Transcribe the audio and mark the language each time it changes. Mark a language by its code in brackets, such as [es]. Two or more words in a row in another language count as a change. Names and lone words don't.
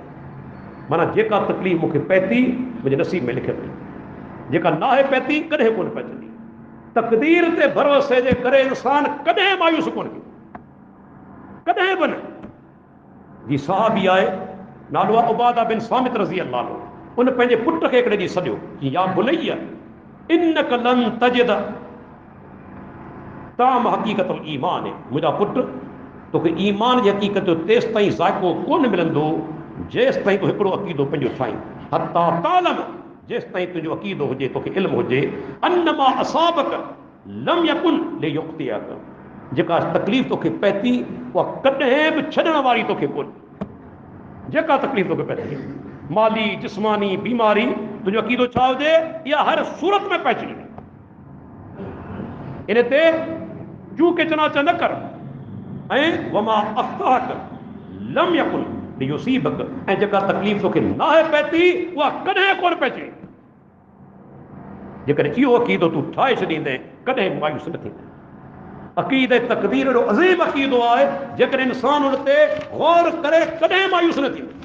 [sd] माना जेका तकलीफ़ मूंखे पए थी मुंहिंजे नसीब में लिखियलु हुई, जेका नाहे पए थी कॾहिं कोन पइजंदी। तक़दीर ते भरोसे जे करे इंसान कॾहिं मायूस कोन थींदो, कॾहिं बि न। जी सहाबी आहे, नालो आहे उबादा बिन सामित [ar] رضي الله عنه. [sd] उन पंहिंजे पुट खे हिकिड़े ॾींहुं सॾियो कि [ar] يا بني إنك لن تجد طعم حقيقة الإيمان, [sd] मुंहिंजा पुट तोखे ईमान जी हक़ीक़त जो तेसि ताईं ज़ाइक़ो कोन मिलंदो जेसि ताईं तूं हिकिड़ो अक़ीदो पंहिंजो ठाहीं, [ar] حتى تعلم, [sd] जेसि ताईं तुंहिंजो अक़ीदो हुजे, तोखे इल्मु हुजे, [ar] أن ما أصابك لم يكن ليخطئك, [sd] जेका तकलीफ़ तोखे पए थी उहा कॾहिं बि छॾण वारी तोखे कोन। जेका तकलीफ़ तोखे पए थी, माली जिस्मानी बीमारी, तुंहिंजो अक़ीदो छा हुजे, इहा हर सूरत में पइजी वञे। इन ते चूके चनाच न कर। [ar] ऐं وما أخطأك لم يكن ليصيبك, [sd] ऐं जेका तकलीफ़ तोखे नाहे पइती उहा कॾहिं कोन पइजे। जेकॾहिं इहो अक़ीदो तूं ठाहे छॾींदे कॾहिं मायूस न थींदे। अक़ीद तक़दीर एॾो अज़ीम अक़ीदो आहे, जेकॾहिं इंसान उन ते गौर करे कॾहिं मायूस न थींदो।